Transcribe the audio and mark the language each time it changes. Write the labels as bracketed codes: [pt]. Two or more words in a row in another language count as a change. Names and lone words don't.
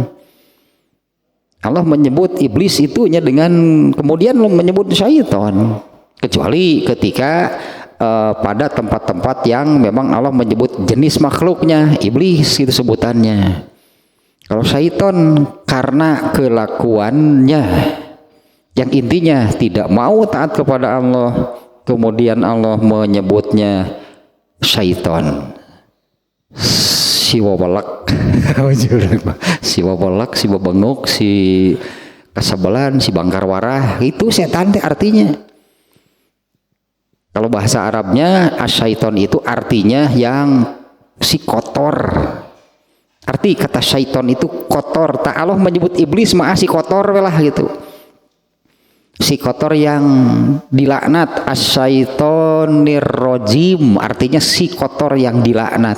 [id] Allah menyebut iblis itunya dengan kemudian menyebut syaitan, kecuali ketika pada tempat-tempat yang memang Allah menyebut jenis makhluknya iblis itu sebutannya. Kalau syaitan karena kelakuannya yang intinya tidak mau taat kepada Allah, kemudian Allah menyebutnya syaitan. Si wabalak, si wabalak, si babenguk, si kasabelan, si bangkar warah, itu setan artinya. Kalau bahasa Arabnya asyaiton itu artinya yang si kotor. Arti kata syaiton itu kotor. [su] Tak Allah menyebut iblis mah si kotor lah gitu. Si kotor yang dilaknat, [ar] الشيطان الرجيم, [su] artinya si kotor yang dilaknat.